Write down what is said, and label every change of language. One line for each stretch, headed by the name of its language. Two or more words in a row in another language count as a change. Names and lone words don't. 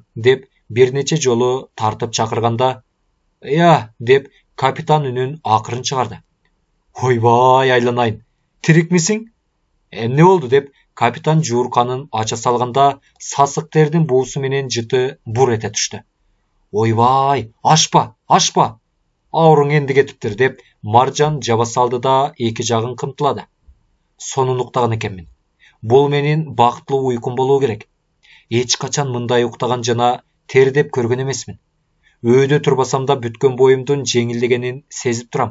Kyrgyz: деп бир нече жолу тартып чакырганда, "Я!" деп капитан үнүн акырын чыгарды. Ойбай айланайын, тирик мисиң? Эмне болду деп капитан жуурканын ача салганда сасык тердин буусу менен жыты бур эте түштү. Ойбай, ашпа, ашпа. Ооруң энди кетиптир деп Маржан жаба салды да эки жагын кымтылады. Сонун уктаган экенмин. Бул менин бактылуу уйкум болуу керек. Эч качан мындай уктаган жана тердеп көргөн эмесмин. Өйдө турбасам да бүткөн боюмдун жеңилдегенин сезип турам.